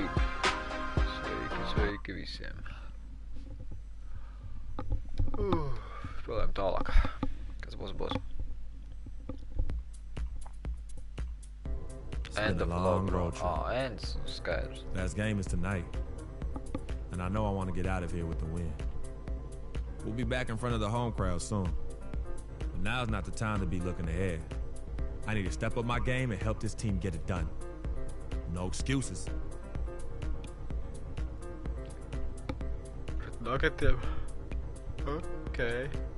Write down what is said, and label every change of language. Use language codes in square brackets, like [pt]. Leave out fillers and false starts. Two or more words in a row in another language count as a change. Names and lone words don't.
[lv] Sveiki visiem. Spēlējam tālāk. Kas būs? [en] End of long road trip. Ends. Skaidrs. Last game is tonight. And I know I want to get out of here with the win. We'll be back in front of the home crowd soon. But now's not the time to be looking ahead. I need to step up my game and help this team get it done. No excuses. Look at them. Okay.